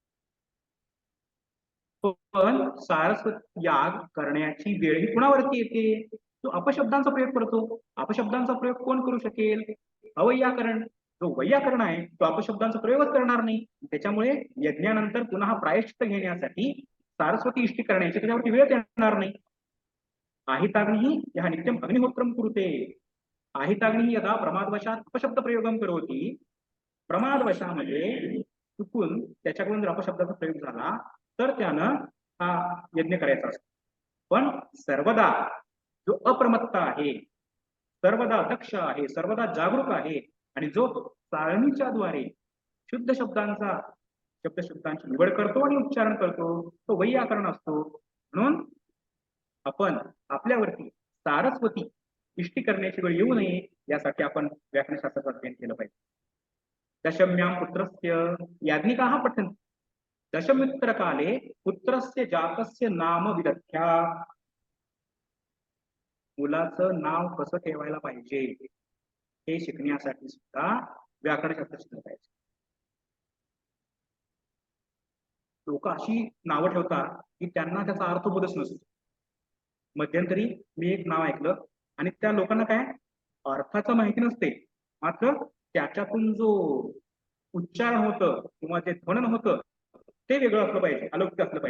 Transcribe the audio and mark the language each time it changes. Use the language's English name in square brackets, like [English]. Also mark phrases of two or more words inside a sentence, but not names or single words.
[Marathi] पण सारस्वत याग करण्याची वेळ ही कुणावरती येते? तो अपशब्दांचा प्रयोग करतो. अपशब्दांचा प्रयोग कोण करू शकेल? अवैयाकरण. जो वैयाकरण आहे तो अपशब्दांचा प्रयोगच करणार नाही. त्याच्यामुळे यज्ञानंतर पुन्हा प्रायश्चित्त घेण्यासाठी सारस्वती इष्टी करण्याची त्याच्यावरती वेळ येणार नाही. [Sanskrit] आहिताग्निः यः नित्यम अग्निहोत्रम कुरुते. आहिताग्निः यदा प्रमादवशात अपशब्द प्रयोगम करोति. [Marathi] प्रमादवशामध्ये चुकून त्याच्याकडून जर अपशब्दाचा प्रयोग झाला तर त्यानं हा यज्ञ करायचा असतो. पण सर्वदा जो अप्रमत्त आहे, सर्वदा दक्ष आहे, सर्वदा जागरूक आहे आणि जो चाळणीच्या द्वारे शुद्ध शब्दांची निवड करतो आणि उच्चारण करतो तो वैयाकरण असतो. म्हणून आपण आपल्यावरती सारस्वती इष्टी करण्याची वेळ येऊ नये यासाठी आपण व्याकरणशास्त्राचं अध्ययन केलं पाहिजे. [Sanskrit] दशम्यां पुत्रस्य याज्ञिकाः पठन्ति. दशमित्र काले पुत्रस्य जातस्य नाम विदध्या. [Marathi] मुलाचं नाव कसं ठेवायला पाहिजे हे शिकण्यासाठी सुद्धा व्याकरणशास्त्र शिकलं पाहिजे. लोक अशी नावं ठेवतात की त्यांना त्याचा अर्थबोधच नसतो. मध्यंतरी मी एक नाव ऐकलं आणि त्या लोकांना काय अर्थाचं माहिती नसते, मात्र त्याच्यातून जो उच्चारण होतं किंवा जे ध्वनन होतं ते वेगळं असलं पाहिजे, अलौकिक असलं पाहिजे.